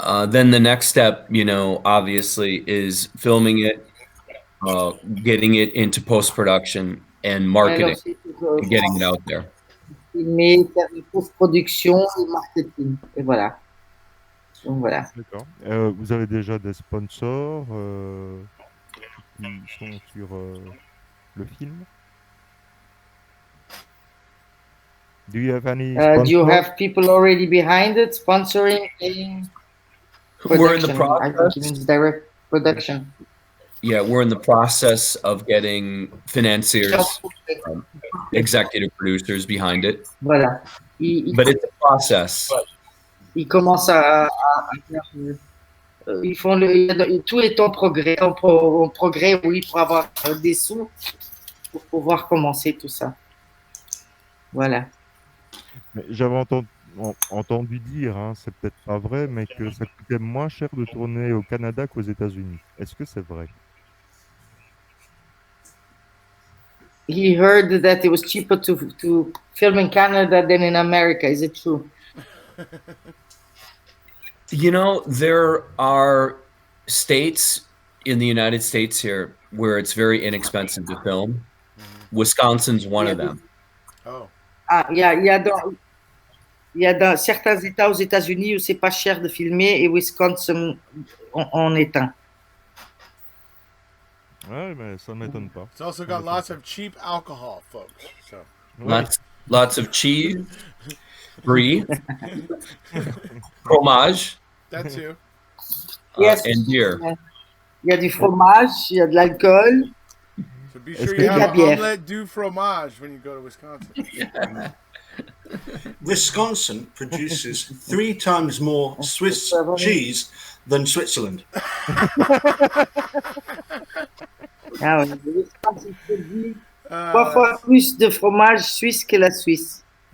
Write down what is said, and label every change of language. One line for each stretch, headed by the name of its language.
English: Then the next step, you know, obviously is filming it, getting it into post-production and marketing, and getting it out there.
French: Filmer, faire une post-production et marketing. Et voilà. Donc voilà. D'accord. Vous avez déjà des sponsors qui sont sur le film?
English: Do you have any sponsors? Do you have people already behind it, sponsoring, paying? We're in the I think it means direct production. Yeah, we're in the process of getting financiers, executive producers behind it.
French: Voilà.
English: But it's a process.
French: Ils commencent à faire. Ils font tout est en progrès, en progrès, oui, pour avoir des sous, pour pouvoir commencer tout ça. Voilà. J'avais entendu dire, hein, c'est peut-être pas vrai, mais que ça coûtait moins cher de tourner au Canada qu'aux États-Unis. Est-ce que c'est vrai?
English: He heard that it was cheaper to film in Canada than in America. Is it true? You know, there are states in the United States here where it's very inexpensive to film. Wisconsin's one of them. Oh.
French: Ah, il y a dans certains États aux États-Unis où c'est pas cher de filmer et Wisconsin en est un. Ouais, mais ça ne m'étonne pas.
English: It's also got lots of cheap alcohol, folks. So. Lots of cheese, brie, fromage, That too. Yes. and beer.
French: Il y a du fromage, il y a de l'alcool.
English: So be sure you have an
French: omelette du fromage
English: when you go to Wisconsin. Wisconsin produces 3 times more Swiss cheese than Switzerland.
French: Ah ouais, Wisconsin produit 3 fois plus de fromage suisse que la Suisse.